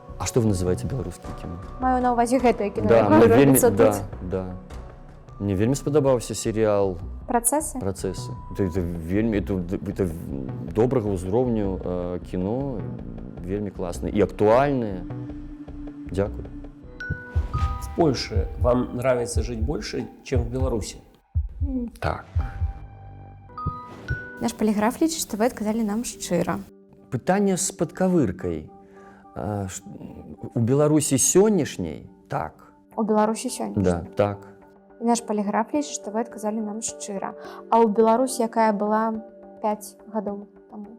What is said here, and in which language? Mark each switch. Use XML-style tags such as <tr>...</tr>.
<be>А што вы называеце беларускім кіно? Маю на ўвазе гэтае кіно, да, якое робіцца тут. Да. Мне вельмі спадабаўся серыял «Працэсы»? «Працэсы». Это вельмі, это добрага ўзроўню кіно, вельмі класнае і актуальнае. Дякую.</be> <ru>В Польше вам нравится жить больше, чем в Беларуси?</ru> <be>Так. Наш поліграф лічыць, што вы адказалі нам шчыра. Пытанне з падкавыркай. У Беларусі сённяшняй так. У Беларусі сёння? Да, так. І наш поліграф лічыць, што вы адказалі нам шчыра. А ў Беларусі, якая была 5 гадоў таму?</be>